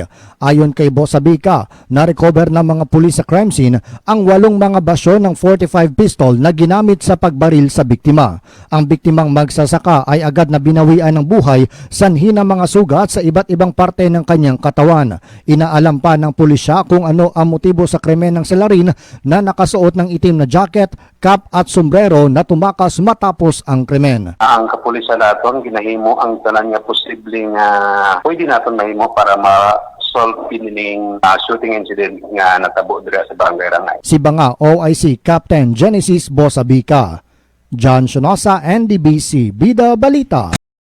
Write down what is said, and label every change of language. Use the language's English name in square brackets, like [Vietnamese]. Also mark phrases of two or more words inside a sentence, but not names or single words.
[Filipino] Ayon kay Bosabica, na-recover ng mga pulis sa crime scene ang 8 mga basyo ng 45 pistol na ginamit sa pagbaril sa biktima. Ang biktimang magsasaka ay agad na binawian ng buhay sanhi ng mga sugat sa iba't ibang parte ng kanyang katawan. Inaalam pa ng pulisya kung ano ang motibo sa krimen ng selarin na nakasuot ng itim na jacket, cap at sombrero na tumakas matapos ang krimen. [Hiligaynon] Ang kapulisan naton ginahimo ang tanan nga posibleng pwede naton mahimo para ma-solve pining [English] shooting incident [Hiligaynon] nga natabo dira sa Barangay Rangay. Si Banga OIC Captain Genesis Bosabica. John Shonosa, NDBC, Bida Balita.